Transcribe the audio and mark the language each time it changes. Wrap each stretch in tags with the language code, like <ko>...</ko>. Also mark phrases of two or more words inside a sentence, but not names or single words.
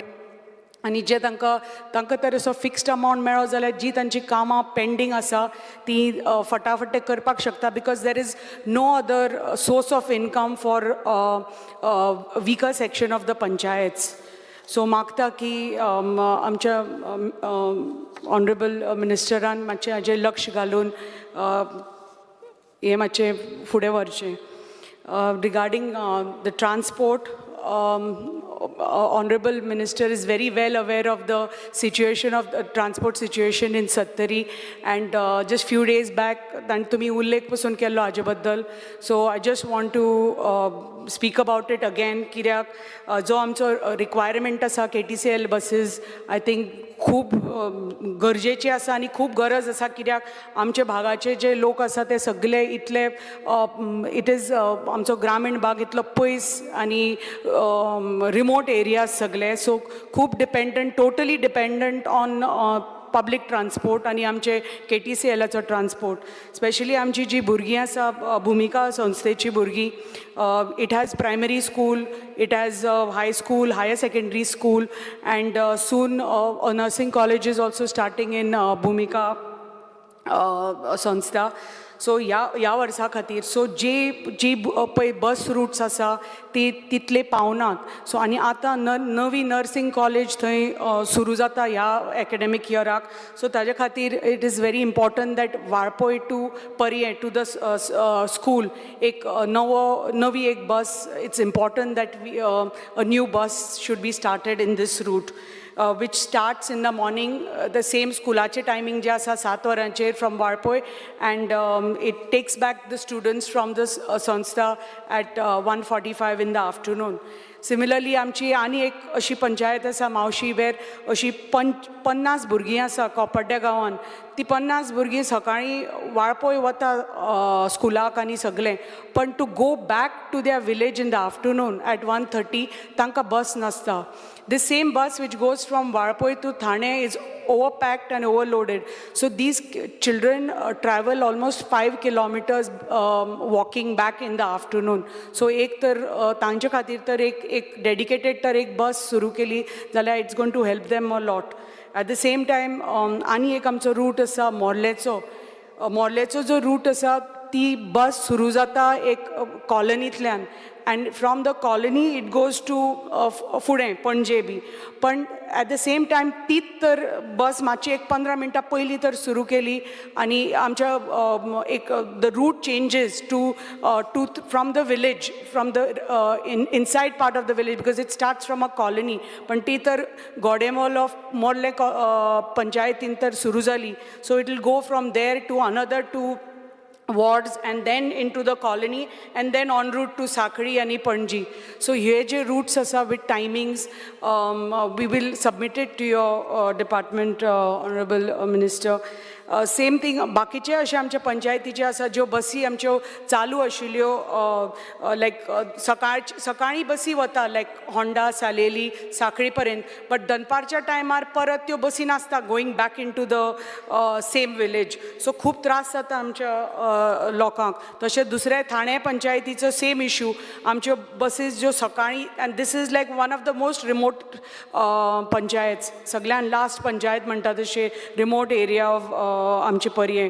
<kok>आनी जे तांकां तर असो</kok> <en>fixed amount</en> <kok>मेळ्ळो जाल्यार जी तांची कामां पेंडींग आसा ती फटाफट ते करपाक शकता</kok> <en>because there is no other source of income for weaker section of the panchayats.</en> <kok>सो मागता की आमच्या ऑनरेबल मिनिस्टरान मातशें हाजेर लक्ष घालून हें मातशें फुडें व्हरचें.</kok> <en>regarding the transport Honorable Minister is very well aware of the situation of the transport situation in Sattari, and just few days back</en> <kok>ताणी तुमी उल्लेख पसून केल्लो हाजे बद्दल.</kok> <en>So I just want to speak about it again.</en> <kok>कित्याक जो आमचो रिक्वायरमेंट आसा</kok> <en>KTCL buses, I think</en> <kok>खूब गरजेची आसा आनी खूब गरज आसा. कित्याक आमचे भागाचे जे लोक आसा ते सगळे इतले</kok> <en>it is</en> <kok>आमचो ग्रामीण भाग इतलो पयस आनी</kok> <en>remote areas</en> <kok>सगळे. सो खूब</kok> <en>dependent, totally dependent on public transport</en> <kok>आनी आमचे KTCLाचो ट्रान्सपोर्ट. स्पेशली आमची जी भुरगीं आसा भुमिका संस्थेची भुरगीं,</kok> <en>it has primary school, it has high school, higher secondary school, and soon a nursing college is also starting in Bhumika संस्था.</en> <kok>सो ह्या वर्सा खातीर सो जी पळय</kok> <en>bus routes</en> <kok>आसा ती तितले पावनात. सो आनी आतां नवी</kok> <en>nursing college</en> <kok>थंय सुरू जाता ह्या एकाडेमीक इयराक.</kok> <en>सो</en> <kok>ताजे खातीर</kok> <en>it is very important that Valpoi to Pariye to the school</en> <kok>एक नवी एक बस.</kok> <en>it's important that a new bus should be started in this route. Which starts in the morning, the same schoolache timing</en> <kok>je asa</kok> <en>7 वरांचेर from Varpoy, and it takes back the students from this संस्था at 1:45 in the afternoon. Similarly,</en> <kok>आमची आनी एक अशी पंचायत आसा मावशी, वेर अशी 50 भुरगीं आसा कोपर्ड्या गांवान. ती 50 भुरगीं सकाळीं वाळपय वता स्कुलाक आनी सगळें, पण</kok> <en>to go back to their village in the afternoon</en> <kok>at 1:30 तांकां बस नासता.</kok> <en>The same bus which goes from Varpoy to Thane is overpacked and overloaded. So these children travel almost 5 kilometers walking back in the afternoon.</en> <kok>So एक तर तांचे खातीर तर एक dedicated तर एक बस सुरू केली जाल्यार</kok> <en>it's going to help them a lot. At the same time</en> <kok>आनी एक आमचो रूट आसा मोर्लेचो जो रूट आसा ती बस सुरू जाता एक कॉलनींतल्यान,</kok> <en>and from the colony it goes to</en> <kok>फुडें पणजे बी.</kok> <en>पण at the same time</en> <kok>तीच तर बस मातशी एक 15 मिनटां पयलीं तर सुरू केली आनी आमच्या एक</kok> <en>the route changes to from the village, from the inside part of the village, because it starts from a colony.</en> <kok>पण ती तर गोडेमोल ऑफ मोर्ले पंचायतीन तर सुरू जाली.</kok> <en>So it will go from there to another 2 wards and then into the colony and then en route to Sakhari and Panji. So here je routes asa with timings, we will submit it to your department, Honorable Minister. same thing</en> <kok>बाकीचे अशे आमच्या पंचायतीचे आसा ज्यो बसी आमच्यो चालू आशिल्ल्यो, लायक सकाळीं बसी वता लायक होंडा सालेली साखळी पर्यंत, बट दनपारच्या टायमार परत त्यो बसी नासता</kok> <en>going back in to the same village.</en> <kok>सो खूब त्रास जाता आमच्या लोकांक. तशेंच दुसरे थाणे पंचायतीचो</kok> <en>same issue,</en> <kok>आमच्यो बसीस ज्यो सकाळीं,</kok> <en>and this is like one of the most remote panchayat,</en> <kok>सगळ्यान</kok> <en>last panchayat</en> <kok>म्हणटा तशें</kok> <en>remote area of</en> <kok>आमचे पर्ये.</kok>